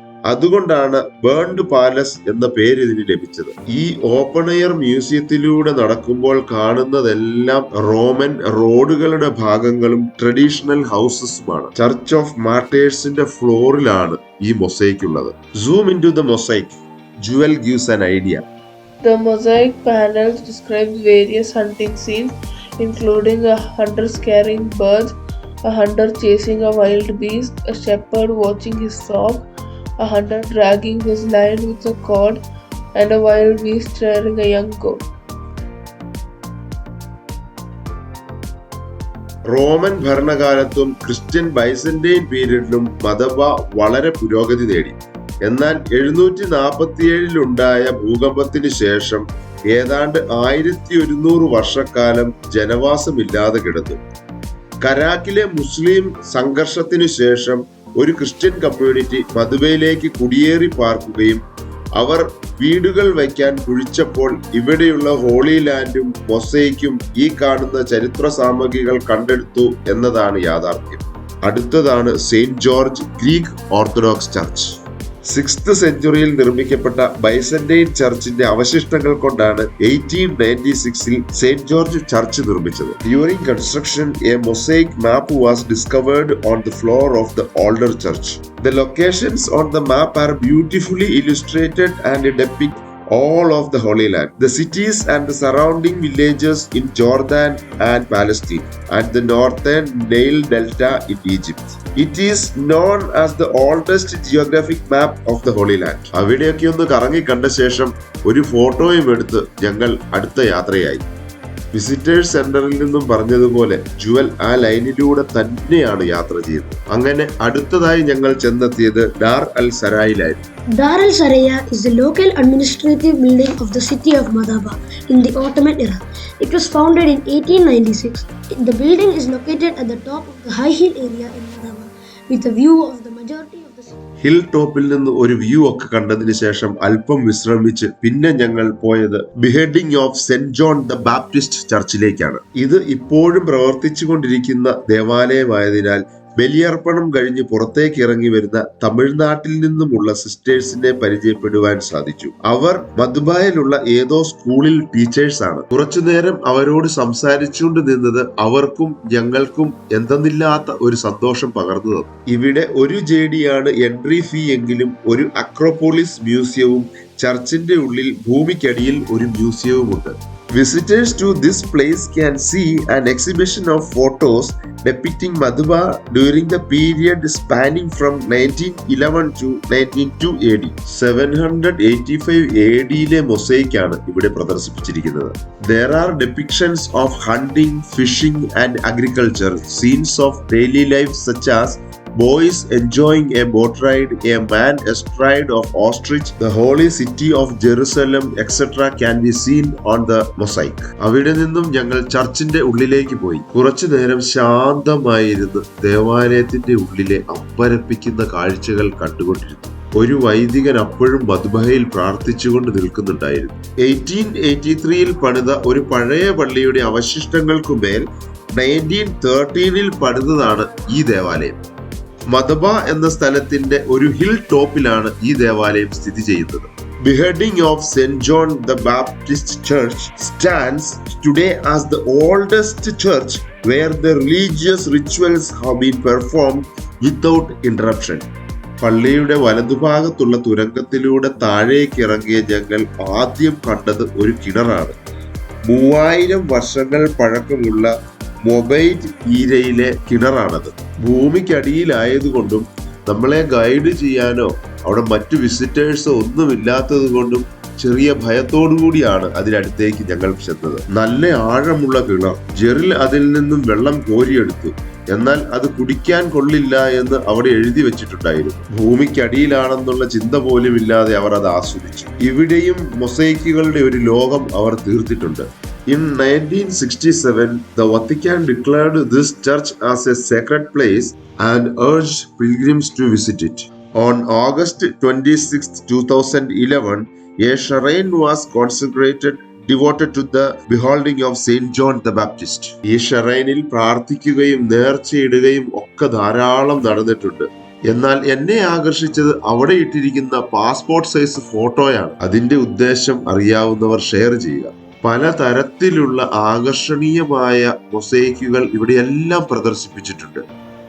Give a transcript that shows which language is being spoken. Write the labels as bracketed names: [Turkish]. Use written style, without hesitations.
[Malayalam] അതുകൊണ്ടാണ് burned palace എന്ന പേര് ഇതിന് ലഭിച്ചത്. ഈ ഓപ്പൺ എയർ മ്യൂസിയത്തിലൂടെ നടക്കുമ്പോൾ കാണുന്നതെല്ലാം റോമൻ റോഡുകളുടെ ഭാഗങ്ങളും ട്രഡീഷണൽ ഹൗസസുമാണ്. ചർച്ച് ഓഫ് മാർട്ടേഴ്സിന്റെ ഫ്ലോറിലാണ് ഈ മൊസൈക്ക് ഉള്ളത്. [English] Zoom in to the mosaic. Jewel gives an idea. The mosaic panels describe various hunting scenes, including a hunter scaring birds, a hunter chasing a wild beast, a shepherd watching his flock, a hunter dragging his lion with a cord, and a wild beast rearing a young goat. [Malayalam] Roman ഭരണകാലത്തും Christian Byzantine പീരീഡിലും മദബ വളരെ പുരോഗതി നേടി. എന്നാൽ 747 ഉണ്ടായ ഭൂകമ്പത്തിന് ശേഷം ഏതാണ്ട് 1100 വർഷക്കാലം ജനവാസമില്ലാതെ കിടന്നു. കരാക്കിലെ മുസ്ലിം സംഘർഷത്തിനു ശേഷം ഒരു ക്രിസ്ത്യൻ കമ്മ്യൂണിറ്റി മദുബയിലേക്ക് കുടിയേറി പാർക്കുകയും അവർ വീടുകൾ വയ്ക്കാൻ കുഴിച്ചപ്പോൾ ഇവിടെയുള്ള ഹോളി ലാൻഡും മൊസൈക്കും ഈ കാണുന്ന ചരിത്ര സാമഗ്രികൾ കണ്ടെടുത്തു എന്നതാണ് യാഥാർത്ഥ്യം. അടുത്തതാണ് Saint George Greek orthodox church. 6th സെഞ്ചുറിയിൽ നിർമ്മിക്കപ്പെട്ട ബൈസന്റൈൻ ചർച്ചിന്റെ അവശിഷ്ടങ്ങൾ കൊണ്ടാണ് 1896-ൽ സെയിന്റ് ജോർജ് ചർച്ച് നിർമ്മിച്ചത്. [English] During construction a mosaic map was discovered on the floor of the older church. The locations on the map are beautifully illustrated and depict all of the Holy Land, the cities and the surrounding villages in Jordan and Palestine, and the northern Nile Delta in Egypt. It is known as the oldest geographic map of the Holy Land. [Malayalam] അവിടെയൊക്കെ ഒന്ന് കറങ്ങി കണ്ട ശേഷം ഒരു ഫോട്ടോയും എടുത്ത് ഞങ്ങൾ അടുത്ത യാത്രയായി. വിസിറ്റേഴ്സ് സെന്ററിൽ നിന്നും പറഞ്ഞതുപോലെ ജുവൽ ആ ലൈനിലൂടെ തന്നെയാണ് യാത്ര ചെയ്തത്. അങ്ങനെ അടുത്തതായി ഞങ്ങൾ ചെന്നെത്തിയത് ഡാർ അൽ സരായിലായിരുന്നു. [English] Dar al Saraya is the local administrative building of the city of Madaba in the Ottoman era. It was founded in 1896. The building is located at the top of the high hill area in Madaba with a view of the majority of the city. [Malayalam] Hill ടോപ്പിൽ നിന്ന് ഒരു view ഒക്കെ കണ്ടതിന് ശേഷം അല്പം വിശ്രമിച്ച് പിന്നെ ഞങ്ങൾ പോയത് ബിഹെഡിംഗ് of saint John the Baptist ചർച്ചിലേക്കാണ്. ഇത് ഇപ്പോഴും പ്രവർത്തിച്ചു കൊണ്ടിരിക്കുന്ന ദേവാലയമായതിനാൽ ബലിയർപ്പണം കഴിഞ്ഞ് പുറത്തേക്ക് ഇറങ്ങി വരുന്ന തമിഴ്നാട്ടിൽ നിന്നുമുള്ള സിസ്റ്റേഴ്സിനെ പരിചയപ്പെടുവാൻ സാധിച്ചു. അവർ മധുബായിലുള്ള ഏതോ സ്കൂളിൽ ടീച്ചേഴ്സ് ആണ്. കുറച്ചുനേരം അവരോട് സംസാരിച്ചുകൊണ്ട് നിന്നത് അവർക്കും ഞങ്ങൾക്കും എന്തെന്നില്ലാത്ത ഒരു സന്തോഷം പകർന്നു തന്നു. ഇവിടെ ഒരു ജേഡിയാണ് എൻട്രി ഫീ എങ്കിലും ഒരു അക്രോപോളിസ് മ്യൂസിയവും ചർച്ചിന്റെ ഉള്ളിൽ ഭൂമിക്കടിയിൽ ഒരു മ്യൂസിയവുമുണ്ട്. [English] Visitors to this place can see an exhibition of photos depicting Madhuba during the period spanning from 1911 to 1902 AD. [Malayalam] 785 AD യിലെ മൊസൈക്കാണ് ഇവിടെ പ്രദർശിപ്പിച്ചിരിക്കുന്നത്. [English] There are depictions of hunting, fishing and agriculture, scenes of daily life such as boys enjoying a boat ride, a man astride of ostrich, the holy city of Jerusalem, etc. can be seen on the mosaic. [Malayalam] അവിടെ നിന്നും ഞങ്ങൾ ചർച്ചിന്റെ ഉള്ളിലേക്ക് പോയി. കുറച്ചു നേരം ശാന്തമായിരുന്ന് ദേവാലയത്തിന്റെ ഉള്ളിലെ അമ്പരപ്പിക്കുന്ന കാഴ്ചകൾ കണ്ടുകൊണ്ടിരുന്നു. ഒരു വൈദികൻ അപ്പോഴും മധുബയിൽ പ്രാർത്ഥിച്ചുകൊണ്ട് നിൽക്കുന്നുണ്ടായിരുന്നു. 1883 പണിത ഒരു പഴയ പള്ളിയുടെ അവശിഷ്ടങ്ങൾക്കുമേൽ 1913 പണിതതാണ് ഈ ദേവാലയം. മധബ എന്ന സ്ഥലത്തിന്റെ ഒരു ഹിൽ ടോപ്പിലാണ് ഈ ദേവാലയം സ്ഥിതി ചെയ്യുന്നത്. [English] Beheading of St. John the Baptist Church stands today as the oldest church where the religious rituals have been performed without interruption. [Malayalam] പള്ളിയുടെ വലതുഭാഗത്തുള്ള തുരങ്കത്തിലൂടെ താഴേക്ക് ഇറങ്ങിയ ഞങ്ങൾ ആദ്യം കണ്ടത് ഒരു കിണറാണ്. 3000 വർഷങ്ങൾ പഴക്കമുള്ള മൊബൈറ്റ് ഈരയിലെ കിണറാണത്. ഭൂമിക്കടിയിലായതുകൊണ്ടും നമ്മളെ ഗൈഡ് ചെയ്യാനോ അവിടെ മറ്റു വിസിറ്റേഴ്സോ ഒന്നുമില്ലാത്തത് കൊണ്ടും ചെറിയ ഭയത്തോടു കൂടിയാണ് അതിനടുത്തേക്ക് ഞങ്ങൾ ചെന്നത്. നല്ല ആഴമുള്ള കിണർ. ജെറിൽ അതിൽ നിന്നും വെള്ളം കോരിയെടുത്തു. എന്നാൽ അത് കുടിക്കാൻ കൊള്ളില്ല എന്ന് അവിടെ എഴുതി വെച്ചിട്ടുണ്ടായിരുന്നു. ഭൂമിക്കടിയിലാണെന്നുള്ള ചിന്ത പോലും ഇല്ലാതെ അവർ അത് ആസ്വദിച്ചു. ഇവിടെയും മൊസൈക്കുകളുടെ ഒരു ലോകം അവർ തീർത്തിട്ടുണ്ട്. [English] In 1967, the Vatican declared this church as a sacred place and urged pilgrims to visit it. On August 26, 2011, a shrine was consecrated devoted to the beholding of St. John the Baptist. [Malayalam] ഈ ഷറൈനിൽ പ്രാർത്ഥിക്കുകയും നേർച്ചയിടുകയും ഒക്കെ ധാരാളം നടന്നിട്ടുണ്ട്. എന്നാൽ എന്നെ ആകർഷിച്ചത് അവിടെ ഇട്ടിരിക്കുന്ന പാസ്പോർട്ട് സൈസ് ഫോട്ടോയാണ്. അതിന്റെ ഉദ്ദേശം അറിയാവുന്നവർ ഷെയർ ചെയ്യുക. പലതരത്തിലുള്ള ആകർഷണീയമായ മൊസൈക്കുകൾ ഇവിടെയെല്ലാം പ്രദർശിപ്പിച്ചിട്ടുണ്ട്.